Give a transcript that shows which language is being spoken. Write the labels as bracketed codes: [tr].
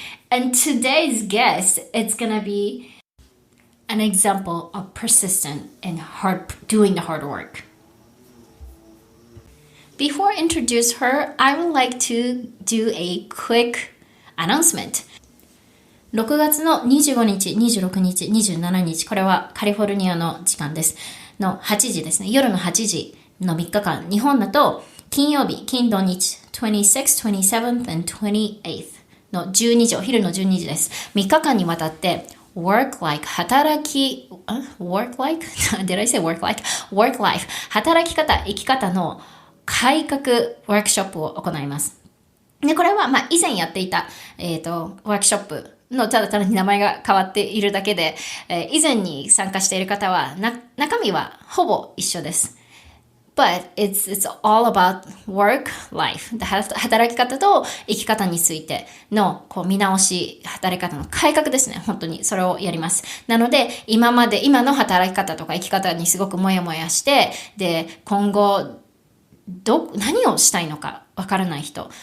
[en] And today's guest, it's going to be an example of persistent and doing the hard work. before I introduce her, I would like to do a quick announcement. [ja] 6月の25日、26日、27日、これはカリフォルニアの時間です。の8時ですね。夜の8時の3日間。日本だと金曜日、金土日、 [en] 26th, 27th, and 28th [ja] の12時、お昼の12時です。 3日間にわたって、 [en] work like [ja] 働き、 [en] work like? Did I say work like? work life [ja] 働き方、生き方の改革ワークショップを行います。で、これは、以前やっていた、ワークショップのただ単に名前が変わっているだけで、以前に参加している方は、中身はほぼ一緒です。 [en] But it's all about work, life. [ja] 働き方と生き方についての見直し、働き方の改革ですね。本当にそれをやります。なので、今の働き方とか生き方にすごくもやもやして、で、今後、何をしたいのかわからない人。